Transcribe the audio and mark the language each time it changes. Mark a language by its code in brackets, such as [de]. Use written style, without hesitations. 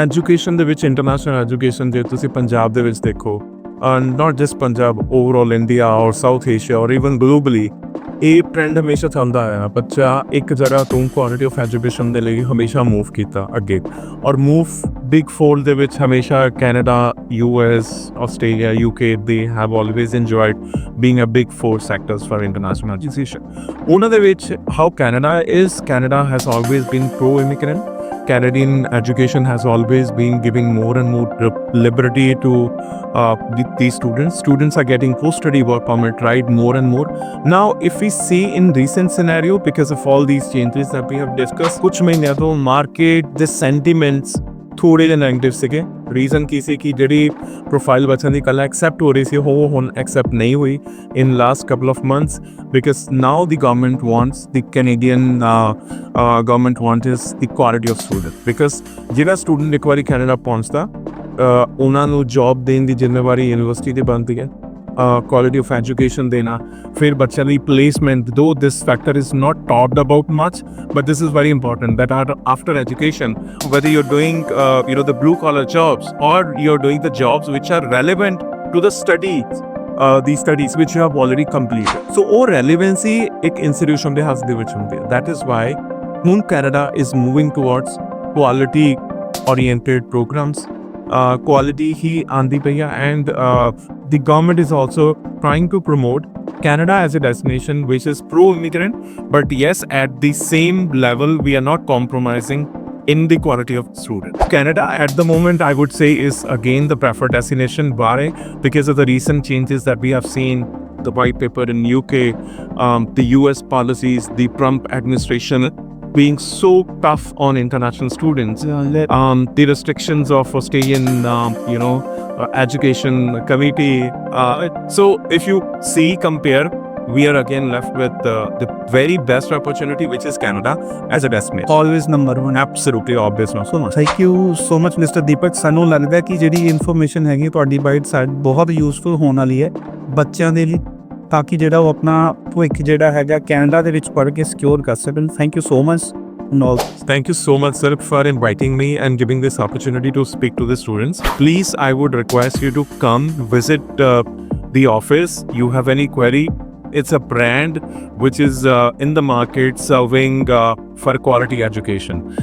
[pa] Education ਦੇ ਵਿੱਚ international education ਜੇ ਤੁਸੀਂ ਪੰਜਾਬ ਦੇ ਵਿੱਚ ਦੇਖੋ, not just Punjab, overall India ਔਰ ਸਾਊਥ ਏਸ਼ੀਆ ਔਰ ਇਵਨ ਗਲੋਬਲੀ, ਇਹ ਟ੍ਰੈਂਡ ਹਮੇਸ਼ਾ ਚੱਲਦਾ ਆਇਆ। ਬੱਚਾ ਇੱਕ ਜਗ੍ਹਾ ਤੋਂ ਕੁਆਲਿਟੀ ਆਫ ਐਜੂਕੇਸ਼ਨ ਦੇ ਲਈ ਹਮੇਸ਼ਾ ਮੂਵ ਕੀਤਾ ਅੱਗੇ, ਔਰ ਮੂਵ ਬਿਗ ਫੋਰ ਦੇ ਵਿੱਚ ਹਮੇਸ਼ਾ Canada, US, Australia, UK, [en] They have always enjoyed being a big four sectors for international education. [pa] ਉਹਨਾਂ ਦੇ ਵਿੱਚ how [en] Canada has always been pro-immigrant. Canadian education has always been giving more and more liberty to these students. Students are getting post-study work permit, right, more and more. Now, if we see in recent scenario, because of all these changes that we have discussed, [hi] कुछ महीने तो [en] market the sentiments [pa] ਥੋੜ੍ਹੇ ਜਿਹੇ negative ਸੀਗੇ। Reason ਕੀ ਸੀ ਕਿ ਜਿਹੜੀ profile ਬੱਚਿਆਂ ਦੀ ਕੱਲ੍ਹ ਐਕਸੈਪਟ ਹੋ ਰਹੀ ਸੀ ਉਹ ਹੁਣ ਐਕਸੈਪਟ ਨਹੀਂ ਹੋਈ [en] in last couple of months, because now the government wants, the Canadian government wants the quality of student, because [pa] ਜਿਹੜਾ ਸਟੂਡੈਂਟ ਇੱਕ ਵਾਰੀ ਕੈਨੇਡਾ ਪਹੁੰਚਦਾ ਉਹਨਾਂ ਨੂੰ ਜੌਬ ਦੇਣ ਦੀ ਜ਼ਿੰਮੇਵਾਰੀ ਯੂਨੀਵਰਸਿਟੀ ਦੀ ਬਣਦੀ ਹੈ, quality of education dena, fir bachcha di placement, [en] though this factor is not talked about much, but this is very important that after education, whether you're doing the blue collar jobs or you're doing the jobs which are relevant to the studies, the studies which you have already completed, so [pa] ਉਹ relevancy ਇੱਕ institution ਦੇ ਹੱਥ ਦੇ ਵਿੱਚ ਹੁੰਦੀ ਹੈ। [en] That is why ਹੁਣ Canada is moving towards quality oriented programs, [pa] quality ही आंदी पई है, [en] and the government is also trying to promote Canada as a destination which is pro-immigrant, but yes, at the same level we are not compromising in the quality of students. Canada at the moment, I would say, is again the preferred destination. Why? Because of the recent changes that we have seen, the white paper in UK, the US policies, the Trump administration being so tough on international students, the restrictions of Australian, education committee. So if you see, compare, we are again left with the very best opportunity, which is Canada as a destination. Always number one. Absolutely obvious. No, so much. Thank you so much mister Deepak. [pa] ਸਾਨੂੰ ਲੱਗਦਾ ਕਿ ਜਿਹੜੀ information ਹੈਗੀ ਤੁਹਾਡੀ bite side ਬਹੁਤ useful ਹੋਣ ਵਾਲੀ ਹੈ ਬੱਚਿਆਂ ਦੇ ਲਈ, ਤਾਂ ਕਿ ਜਿਹੜਾ ਉਹ ਆਪਣਾ ਭਵਿੱਖ ਜਿਹੜਾ ਹੈਗਾ ਕੈਨੇਡਾ ਦੇ ਵਿੱਚ ਪੜ੍ਹ ਕੇ ਸਿਕਿਉਰ ਕਰ ਸਕਣ। [en] Thank you so much. Thank you so much, sir, for inviting me and giving this opportunity to speak to the students. Please, I would request you to come visit the office. You have any query? It's a brand which is in the market serving for quality education.